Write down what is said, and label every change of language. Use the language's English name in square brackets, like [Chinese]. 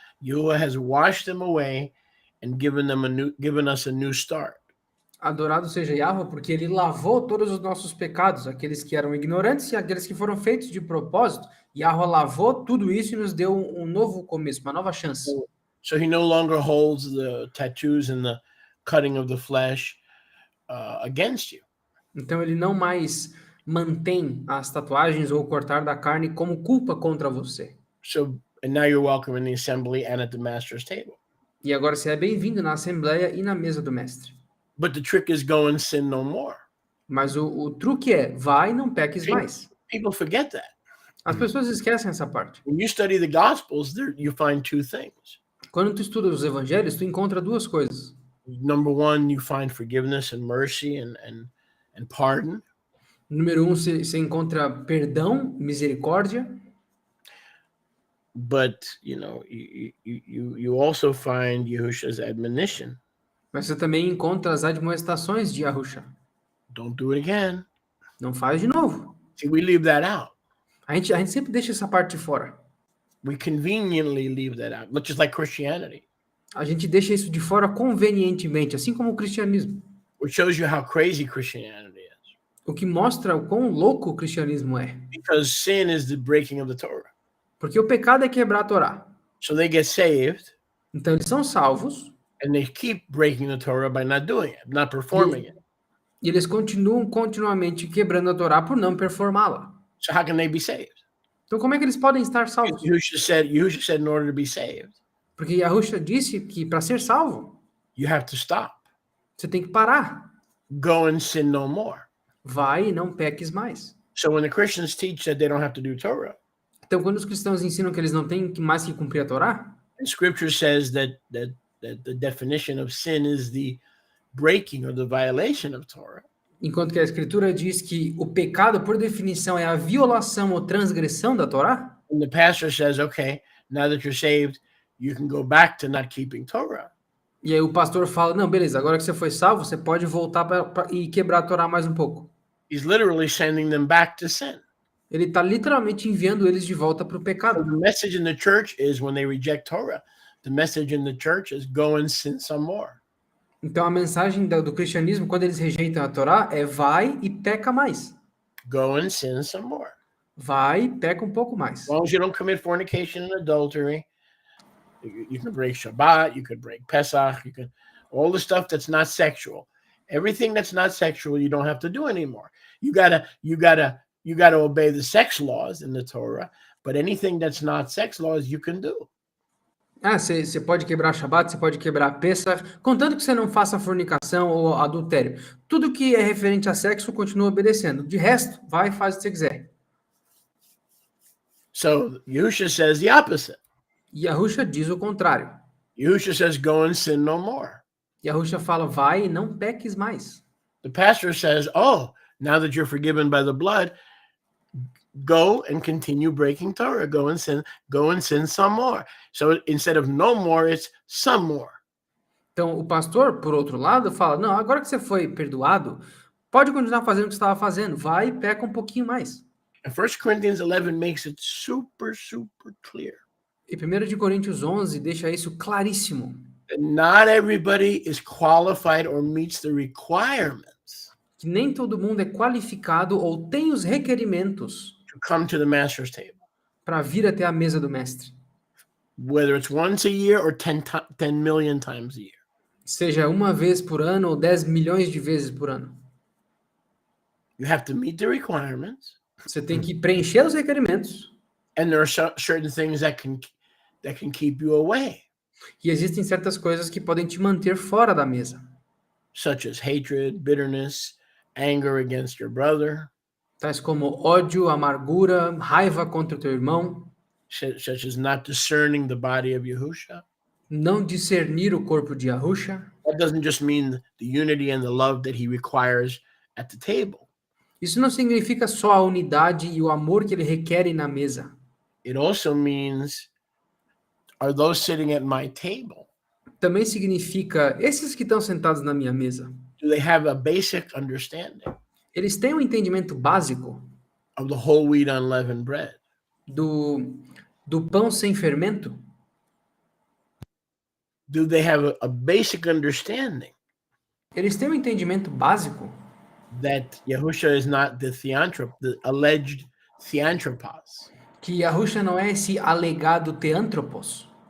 [English] Yahuwah has washed them away and given us a new start. [Portuguese] Adorado seja Yahweh, porque ele lavou todos os nossos pecados, aqueles que eram ignorantes e aqueles que foram feitos de propósito. Yahweh lavou tudo isso e nos deu um novo começo, uma nova chance. [English] So he no longer holds the tattoos and the cutting of the flesh against you. [Portuguese] Então ele não mais mantém as tatuagens ou cortar da carne como culpa contra você. [English] So, and now you're welcome in the assembly and at the master's table. [Portuguese] E agora você é bem-vindo na Assembleia e na mesa do Mestre. [English] But the trick is go and sin no more. [Portuguese] Mas o truque é, vai e não peques mais. [English] People forget that. [Portuguese] As pessoas esquecem essa parte. [English] When you study the Gospels, you find two things. [Portuguese] Quando tu estuda os evangelhos, tu encontra duas coisas. [English] Number one, you find forgiveness and mercy and pardon. [Portuguese] Número 1, você encontra perdão, misericórdia. [English] But you also find Yahusha's admonition. [Portuguese] Mas você também encontra as admoestações de Yahusha. [English] Don't do it again. [Portuguese] Não faz de novo. [English] See, we leave that out. [Portuguese] A gente sempre deixa essa parte de fora. [English] We conveniently leave that out, just like Christianity. [Portuguese] A gente deixa isso de fora convenientemente, assim como o cristianismo. [English] Which shows you how crazy Christianity is. [Portuguese] O que mostra o quão louco o cristianismo é. [English] Because sin is the breaking of the Torah. [Portuguese] Porque o pecado é quebrar a Torá. [English] So they get saved. [Portuguese] Então eles são salvos. [English] And they keep breaking the Torah by not doing it, not performing it. [Portuguese] E eles continuam continuamente quebrando a Torá por não performá-la. [English] So how can they be saved? [Portuguese] Então como é que eles podem estar salvos? [English] Yahusha said in order to be saved, [Portuguese] Porque Yahusha disse que para ser salvo, [English] you have to stop. [Portuguese] você tem que parar. [English] Go and sin no more. [Portuguese] Vai e não peques mais. [English] So when the Christians teach that they don't have to do Torah, [Portuguese] Então quando os cristãos ensinam que eles não têm mais que cumprir a Torá, [English] and Scripture says that the definition of sin is the breaking or the violation of Torah, [Portuguese] enquanto que a Escritura diz que o pecado, por definição, é a violação ou transgressão da Torá, [English] and the pastor says, okay, now that you're saved, you can go back to not keeping Torah. [Portuguese] e aí o pastor fala, não, beleza, agora que você foi salvo, você pode voltar e quebrar a Torá mais um pouco. [English] He's literally sending them back to sin. [Portuguese] Ele está literalmente enviando eles de volta para o [English] So [Portuguese] pecado. [English] the message in the church is when they reject Torah, the message in the church is go and sin some more. [Portuguese] Então a mensagem do cristianismo, quando eles rejeitam a Torá, é vai e peca mais. [English] Go and sin some more. [Portuguese] Vai e peca um pouco mais. [English] As long as you don't commit fornication and adultery, you can break Shabbat, you could break Pesach, you can all the stuff that's not sexual. Everything that's not sexual, you don't have to do anymore. You gotta obey the sex laws in the Torah, but anything that's not sex laws, you can do. [Portuguese] Você pode quebrar Shabat, você pode quebrar Pesach, contanto que você não faça fornicação ou adultério. Tudo que é referente a sexo continua obedecendo. De resto, vai e faz o que você quiser. [English] So Yahusha says the opposite. [Portuguese] Yahusha diz o contrário. [English] Yahusha says, go and sin no more. [Portuguese] Yahusha fala, vai e não peques mais. [English] The pastor says, oh, now that you're forgiven by the blood, go and continue breaking Torah. Go and sin some more. So instead of no more, it's some more. [Portuguese] Então, o pastor, por outro lado, fala, não, agora que você foi perdoado, pode continuar fazendo o que você estava fazendo. Vai e peca um pouquinho mais. [English] And 1 Corinthians 11 makes it super, super clear. [Portuguese] E 1 de Coríntios 11 deixa isso claríssimo. [English] That not everybody is qualified or meets the requirements [Portuguese] Que nem todo mundo é qualificado ou tem os requerimentos [English] to come to the master's table. [Portuguese] para vir até a mesa do mestre. [English] Whether it's once a year or 10 million times a year. [Portuguese] Seja uma vez por ano ou 10 milhões de vezes por ano. [English] You have to meet the requirements. [Portuguese] Você tem que preencher os requerimentos. [English] And there are certain things that can keep you away. [Portuguese] E existem certas coisas que podem te manter fora da mesa. [English] Such as hatred, bitterness, anger against your brother. [Portuguese] Tais como ódio, amargura, raiva contra o teu irmão. [English] Such as not discerning the body of Yahusha. [Portuguese] Não discernir o corpo de Yahusha. [English] That doesn't just mean the unity and the love that he requires at the table. [Portuguese] Isso não significa só a unidade e o amor que ele requer na mesa. [English] It also means, are those sitting at my table? [Portuguese] Também significa, esses que estão sentados na minha mesa, [English] Do they have a basic understanding [Portuguese] eles têm um entendimento básico [English] of the whole wheat unleavened bread? [Portuguese] do pão sem fermento? [English] Do they have a basic understanding [Portuguese] Eles têm um entendimento básico [English] that Yahusha is not the alleged theanthropos? [Portuguese] que Yahusha não é esse alegado teântropos,